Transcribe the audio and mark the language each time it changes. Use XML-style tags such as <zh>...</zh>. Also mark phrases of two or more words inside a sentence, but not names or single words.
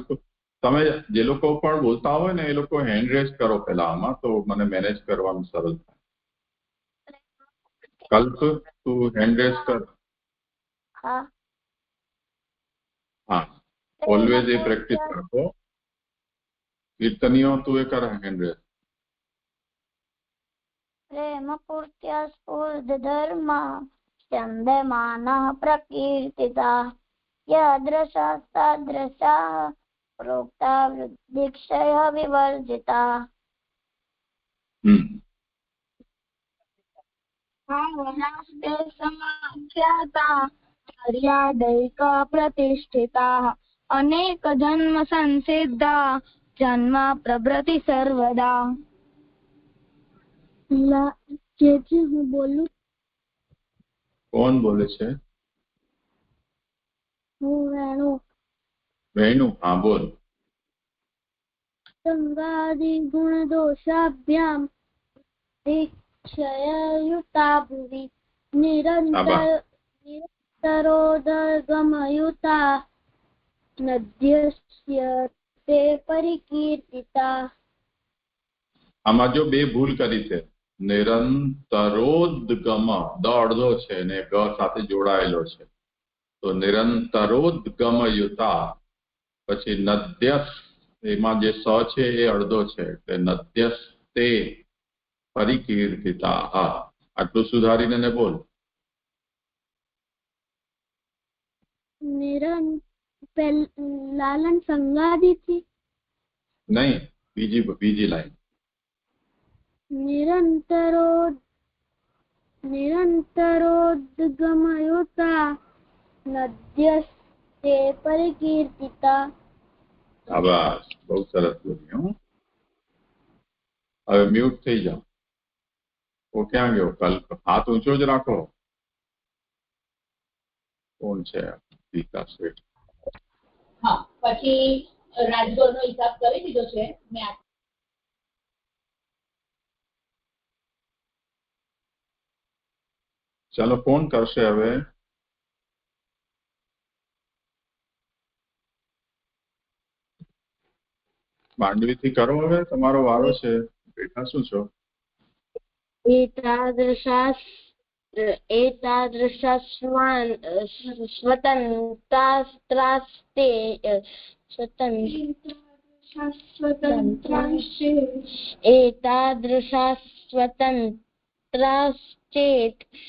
<gu>તમે જે લોકો પણ બોલતા હોય ને એ લોકો</gu> <en>hand raise</en> <gu>કરો પેલા આમાં, તો મને મેનેજ કરવાનું સરળ થાય. કલ્પ તું</gu> <en>hand raise</en> <gu>કર. હા ઓલવેઝ એ પ્રેક્ટિસ કરતો. કીર્તનીઓ તું એ કર</gu> <en>hand raise.</en> <sa>प्रेमपूर्त्या स्फूर्धधर्मा चन्दमानः प्रकीर्तिताः यादृशाः तादृशाः प्रोक्ता वृद्धिक्षयः विवर्जिताः. भावनास्ते समाख्याता मर्यादैका प्रतिष्ठिताः अनेक जन्म संसिद्धा जन्मा प्रभृति सर्वदा.</sa> <gu>હું બોલું? કોણ બોલે છે? હું વેણુ. વેણુ હા બોલ.</gu> <sa>संगादि गुण दोषाभ्याम दीक्षययुता भुवि निरंतरोदगमयुता नद्यस्य ते परिकीर्तिता</sa> <gu>આમાં જો બે ભૂલ કરી છે. નિરંતરોદ્ગમ દ અડધો છે ને ગ સાથે જોડાયેલો છે, તો નિરંતરોદ્ગમયુતા. પછી નદ્યસ એમાં જે સ છે એ અડધો છે એટલે નદ્યસ્તે પરિકીર્તિતા. આટલું સુધારીને ને બોલ. लालन संगादी थी નહીં, બીજી લાઈન.</gu> <sa>निरन्तरोद्गमयुता नद्यस्ते परिकीर्तिता.</sa> <gu>આભાર, બહુ સરસ બોલ્યું. હવે મ્યુટ થઈ જાઓ. ઓ ક્યાં ગયો? હાથ ઊંચો જ રાખો. કોણ છે? વિકાસ શેઠ. હા, પછી રાજગોળનો હિસાબ કરી દીધો છે મેં. ચાલો, કોણ કરશે હવે? માંડવીથી કરો હવે, તમારો વારો છે. બેઠા શું છો?</gu> <sa>एतादृशा स्वतन्त्राश्चेत्</sa>